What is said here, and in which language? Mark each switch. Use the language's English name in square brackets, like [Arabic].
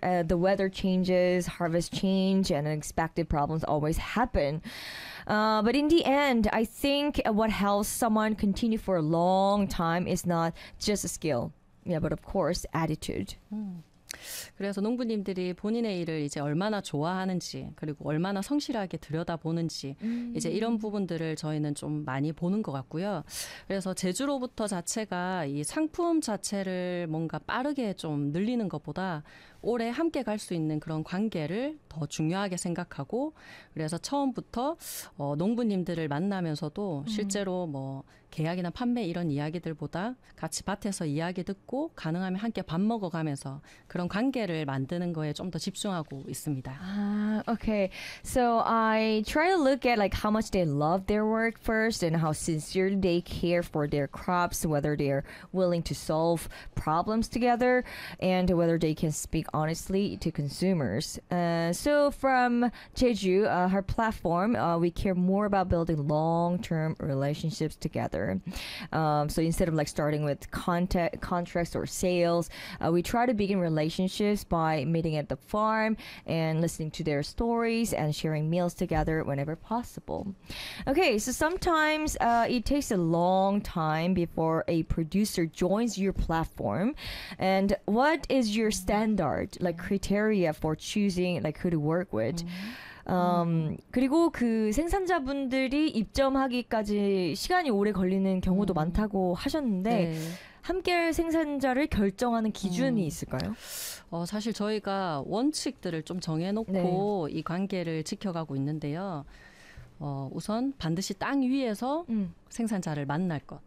[English] The weather changes, harvest change, and unexpected problems always happen. But in the end, I think what helps someone continue for a long time is not just a skill, yeah, but of course, attitude. [Korean] 그래서 농부님들이 본인의 일을 이제 얼마나 좋아하는지 그리고 얼마나 성실하게 들여다보는지 이제 이런 부분들을 저희는 좀 많이 보는 것 같고요. 그래서 제주로부터 자체가 이 상품 자체를 뭔가 빠르게 좀 늘리는 것보다 오래 함께 갈 수 있는 그런 관계를 더 중요하게 생각하고 그래서 처음부터 농부님들을 만나면서도 실제로 뭐 계약이나 판매 이런 이야기들보다 같이 밭에서 이야기 듣고 가능하면 함께 밥 먹어가면서 그런 관계를 만드는 거에 좀 더 집중하고 있습니다. [English] Okay. So I try to look at like how much they love their work first and how sincerely they care for their crops, whether they're willing to solve problems together and whether they can speak honestly to consumers. So from Jeju, her platform, we care more about building long-term relationships together. So instead of like starting with contracts or sales, we try to begin relationships by meeting at the farm and listening to their stories and sharing meals together whenever possible. Okay, so sometimes it takes a long time before a producer joins your platform. And what is your standard, like criteria for choosing like who to work with? [Korean] 그리고 그 생산자분들이 입점하기까지 시간이 오래 걸리는 경우도 많다고 하셨는데 네. 함께 생산자를 결정하는 기준이 있을까요? 사실 저희가 원칙들을 좀 정해놓고 네. 이 관계를 지켜가고 있는데요. 우선 반드시 땅 위에서 생산자를 만날 것